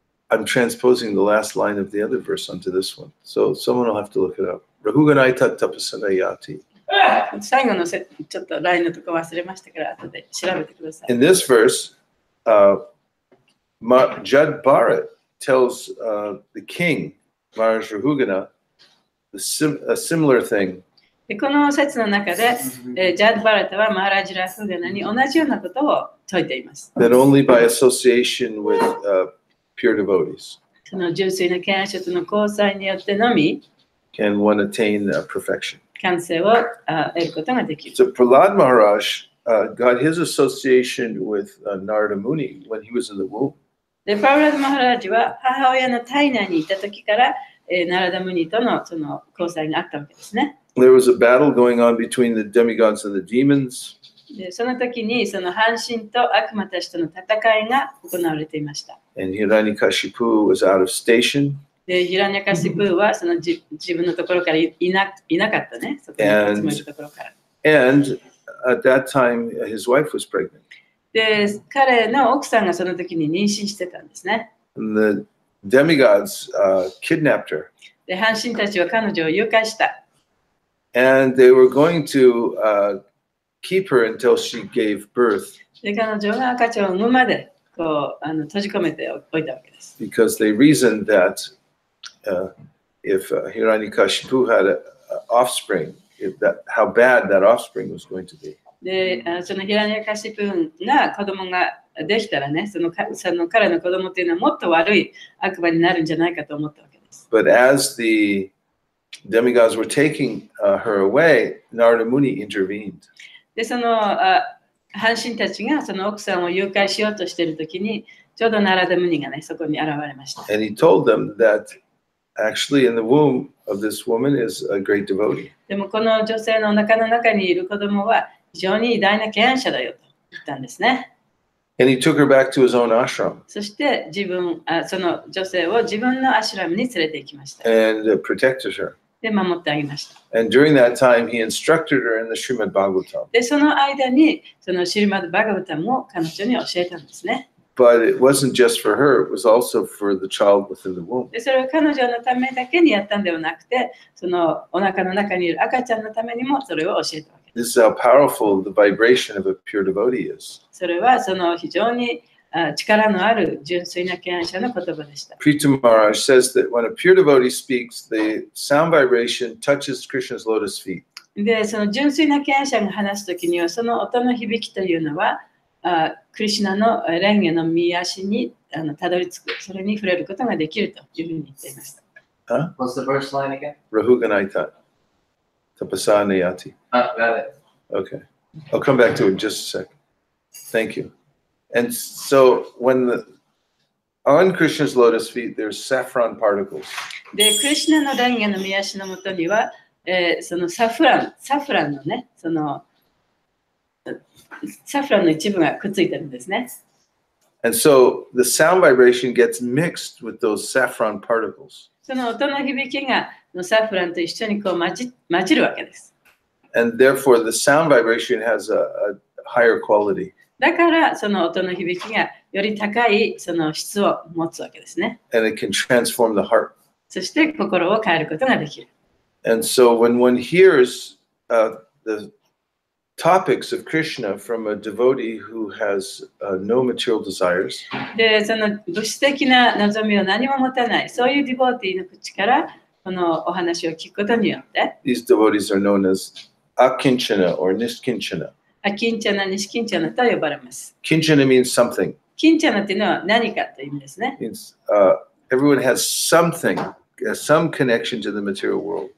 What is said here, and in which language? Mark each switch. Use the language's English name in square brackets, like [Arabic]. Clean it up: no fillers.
[English] I'm transposing the last line of the other verse onto this one. So someone will have to look it up. [Sanskrit] Rahuganai tattapasanayati. [Japanese] 最後のちょっとラインのとこ忘れましたから後で調べてください。 [English] In this verse, Jad Bharat tells the king, Maharaj Rahugana, a similar thing. [Japanese] でこの説の中で、ジャッド・バラタはマハラジ・ラフガナに同じようなことを説いています。 [English] That only by association with pure devotees [Japanese] その純粋な敬愛者との交際によってのみ [English] can one attain perfection. [Japanese] 完成を得ることができる。 [English] So Prahlad Maharaj got his association with Narada Muni when he was in the womb. [Japanese] でパウラダ・マハラジは母親の体内にいた時から、ナラダムニとのその交際があったわけですね。 [English] There was a battle going on between the demigods and the demons. [Japanese] でその時にその半身と悪魔たちとの戦いが行われていました。 [English] And Hiranyakashipu was out of station. [Japanese] で、ヒラニャカシプーはその自分のところからいなかったね。そこにいつもいるところから。 [English] And at that time, his wife was pregnant. [Japanese] で、彼の奥さんがその時に妊娠してたんですね。 [English] And the demigods kidnapped her. [Japanese] で、半身たちは彼女を誘拐した。 [English] And they were going to keep her until she gave birth. [Japanese] で、彼女が赤ちゃんを産むまでこう閉じ込めておいたわけです。 [English] Because they reasoned that if Hiranyakashipu had an offspring, how bad that offspring was going to be. [Japanese] で、そのヒラニャカシプーが子供ができたらね、その彼の子供っていうのはもっと悪い悪魔になるんじゃないかと思ったわけです。 [English] But as the demigods were taking her away, Narada Muni intervened. [Japanese] で、その半身たちがその奥さんを誘拐しようとしているときに、ちょうどナラダムニがね、そこに現れました。 [English] And he told them that actually in the womb of this woman is a great devotee. [Japanese] でもこの女性のお腹の中にいる子供は非常に偉大な敬愛者だよと言ったんですね。 [English] And he took her back to his own ashram [Japanese] そしてその女性を自分のアシュラムに連れて行きました。 [English] and protected her. [Japanese] で、守ってあげました。 [English] And during that time, he instructed her in the Srimad Bhagavatam. [Japanese] で、その間にそのシリマド・バガバタムを彼女に教えたんですね。 [English] But it wasn't just for her, it was also for the child within the womb. [Japanese] で、それは彼女のためだけにやったんではなくて、そのお腹の中にいる赤ちゃんのためにもそれを教えたわけです。 [English] This is how powerful the vibration of a pure devotee is. [Japanese] それはその非常に力のある純粋な敬愛者の言葉でした。 [English] Prita Maharaj says that when a pure devotee speaks, the sound vibration touches Krishna's lotus feet. [Japanese] で、その純粋な敬愛者が話すときには、その音の響きというのは、クリシュナの蓮華の御足にたどり着く、それに触れることができるというふうに言っていました。 [English] What's the first line again? [Sanskrit] Rahuganaita. Tapasa Nayati. [English] Got it. Okay. I'll come back to it in just a second. Thank you. And so on Krishna's lotus feet, there's saffron particles. [Japanese] で、クリシュナの蓮華の御足のもとには、そのサフランのね、そのサフランの一部がくっついてるんですね。 [English] And so the sound vibration gets mixed with those saffron particles. [Japanese] その音の響きがサフランと一緒にこう混じるわけです。 [English] And therefore the sound vibration has a higher quality. [Japanese] だからその音の響きがより高いその質を持つわけですね。 [English] And it can transform the heart. [Japanese] そして心を変えることができる。 [English] And so when one hears the topics of Krishna from a devotee who has no material desires, [Japanese] で、その物質的な望みを何も持たない、そういうディボーティーの口からこのお話を聞くことによって、 [English] these devotees are known as akinchana or nishkinchana. [Japanese] アキンチャナ、ニシキンチャナと呼ばれます。 [English] Kinchana means something. [Japanese] キンチャナっていうのは何かという意味ですね。 [English] It means everyone has something, some connection to the material world.